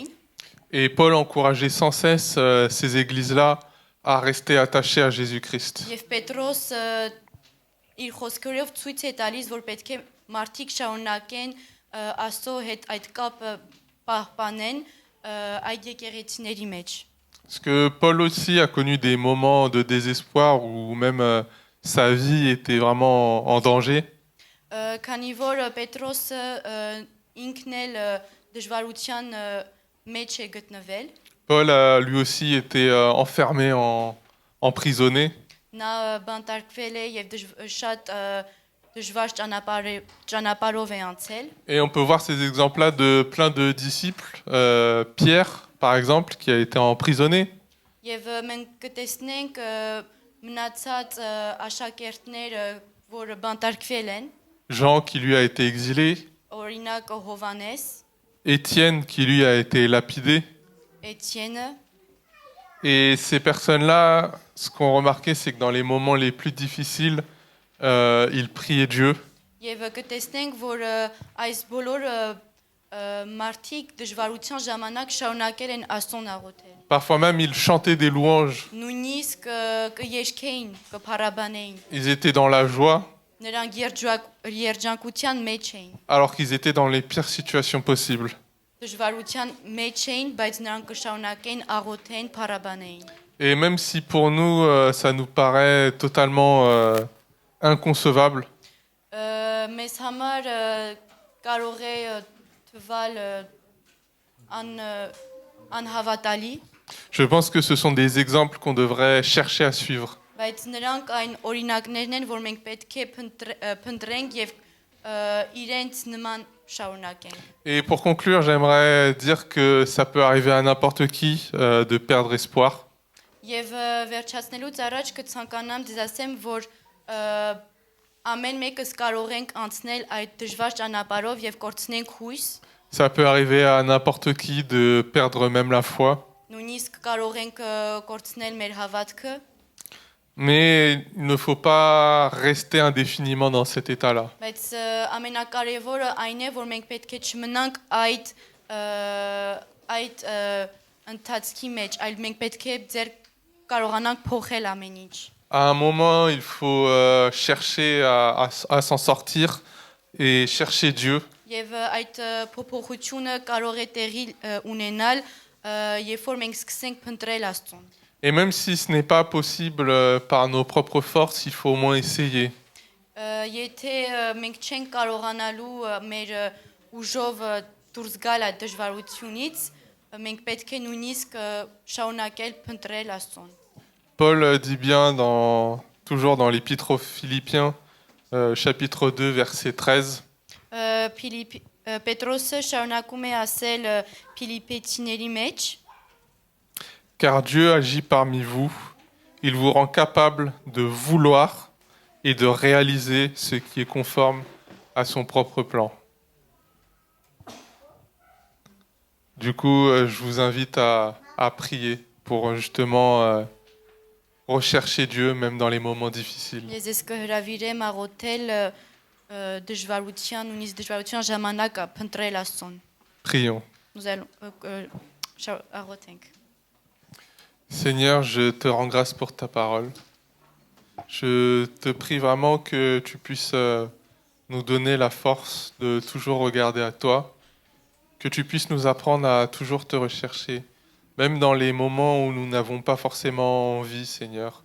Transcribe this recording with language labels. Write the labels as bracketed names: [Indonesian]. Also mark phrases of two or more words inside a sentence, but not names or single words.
[French] Et Paul encourageait sans cesse ces églises-là à rester attachées à Jésus-Christ. [Armenian] Եվ Պետրոս իր խոսքերով ցույց է տալիս, որ պետք է մարդիկ շարունակեն Աստծո հետ այդ կապը պահպանեն, այդ եկեղեցիների մեջ։ [French] Parce que Paul aussi a connu des moments de désespoir où même sa vie était vraiment en danger. [Armenian] Քանի որ Պետրոսը ինքն էլ դժվարության մեջ է գտնվել, [French] Paul a lui aussi été enfermé, emprisonné. [Armenian] նա բանտարկվել է եւ շատ դժվար ճանապարհով է անցել։ [French] Et on peut voir ces exemples-là de plein de disciples. Pierre, par exemple, qui a été emprisonné. [Armenian] Եվ մենք կտեսնենք մնացած աշակերտները, որ բանտարկվել են, [French] Jean, qui lui a été exilé. [Armenian] օրինակ Հովանես, [French] Étienne, qui lui a été lapidé. [Armenian] Էթիենը, [French] Et ces personnes-là, ce qu'on remarquait, c'est que dans les moments les plus difficiles, ils priaient Dieu. [Armenian] եւ կտեսնենք, որ այս բոլոր մարդիկ դժվարության ժամանակ շարունակել են Աստծուն աղոթել։ [French] Parfois même, ils chantaient des louanges. [Armenian] Նույնիսկ կերկեին, կփարաբանեին։ [French] Ils étaient dans la joie, [Armenian] Նրանք երջանկության մեջ էին։ [French] alors qu'ils étaient dans les pires situations possibles. [Armenian] Դժվարության մեջ էին, բայց նրանք կշարունակեն աղոթեն, փարաբանեին։ [French] Et même si pour nous, ça nous paraît totalement inconcevable, [Armenian] Մեզ համար կարող է թվալ անհավատալի, [French] je pense que ce sont des exemples qu'on devrait chercher à suivre. [Armenian] բայց նրանք այն օրինակներն են, որ մենք պետք է փնտրենք եւ իրենց նման շարունակենք։ [French] Et pour conclure, j'aimerais dire que ça peut arriver à n'importe qui de perdre espoir. [Armenian] Եվ վերջացնելուց առաջ կցանկանամ ձեզ ասեմ, որ ամեն մեկս կարող ենք անցնել այդ դժվար ճանապարհով եւ կորցնենք հույս, [French] Ça peut arriver à n'importe qui de perdre même la foi. [Armenian] նույնիսկ կարող ենք կորցնել մեր հավատքը, [French] Mais il ne faut pas rester indéfiniment dans cet état-là. [Armenian] բայց ամենակարևորը այն է, որ մենք պետք է չմնանք այդ ընթացքի մեջ, այլ մենք պետք է ձեր կարողանանք փոխել ամեն ինչ։ [French] À un moment, il faut chercher à s'en sortir et chercher Dieu. [Armenian] Եվ այդ փոփոխությունը կարող է տեղի ունենալ, երբ որ մենք սկսենք փնտրել Աստծուն։ [French] Et même si ce n'est pas possible par nos propres forces, il faut au moins essayer. [Armenian] Եթե մենք չենք կարողանալու մեր ուժով դուրս գալ այդ դժվարությունից, մենք պետք է նույնիսկ շարունակել փնտրել Աստծուն։ [French] Paul dit bien, toujours dans l'Épître aux Philippiens, chapitre 2, verset 13, [Armenian] Պետրոսը շարունակում է ասել Փիլիպեցիների մեջ. [French] Car Dieu agit parmi vous, il vous rend capable de vouloir et de réaliser ce qui est conforme à son propre plan. Du coup, je vous invite à prier pour justement rechercher Dieu même dans les moments difficiles. [Armenian] Ես ես կհրավիրեմ աղոթել դժվարության, նույնիսկ դժվարության ժամանակ փնտրել Աստծուն։ [French] Prions. Nous allons աղոթենք։ Seigneur, je te rends grâce pour ta parole. Je te prie vraiment que tu puisses nous donner la force de toujours regarder à toi, que tu puisses nous apprendre à toujours te rechercher, même dans les moments où nous n'avons pas forcément envie, Seigneur.